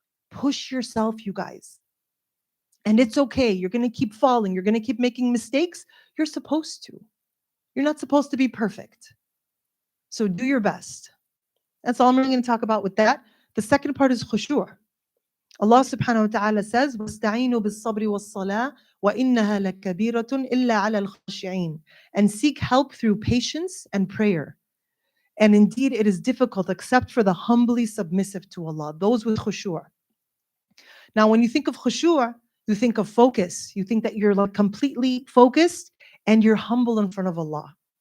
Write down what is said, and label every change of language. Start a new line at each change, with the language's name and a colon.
English: Push yourself, you guys. And it's okay. You're going to keep falling. You're going to keep making mistakes. You're supposed to. You're not supposed to be perfect. So do your best. That's all I'm really going to talk about with that. The second part is khushu'. Allah subhanahu wa ta'ala says,
Arabic: وَاسْتَعِينُوا بِالصَّبْرِ وَالصَّلَاةِ وَإِنَّهَا لَكَبِيرَةٌ إِلَّا عَلَى الْخَاشِعِينَ.
English: And seek help through patience and prayer. And indeed, it is difficult except for the humbly submissive to Allah, those with khushu'. Now, when you think of khushu', you think of focus. You think that you're like completely focused and you're humble in front of Allah.